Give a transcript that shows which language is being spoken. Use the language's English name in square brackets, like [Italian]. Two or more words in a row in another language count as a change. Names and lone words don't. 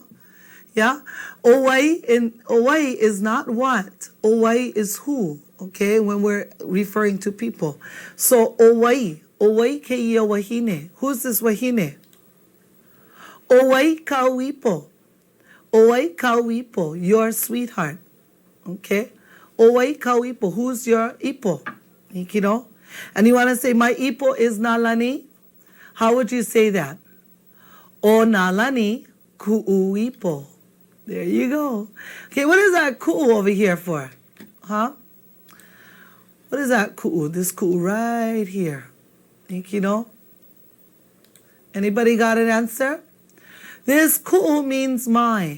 [English] Yeah? Owai is not what. Owai is who. Okay, when we're referring to people. [Hawaiian] So owai keia wahine. [English] Who's this wahine? [Hawaiian] Owai kauipo. Owai kauipo, [English] your sweetheart. Okay? [Hawaiian] Owai kauipo, [English] who's your ipo? You know? And you want to say, my ipo is nalani? How would you say that? [Hawaiian] O nalani ku'uipo. [English] There you go. Okay, what is that ku'u over here for? Huh? What is that ku'u? This ku'u right here. You know? Anybody got an answer? This ku'u means my.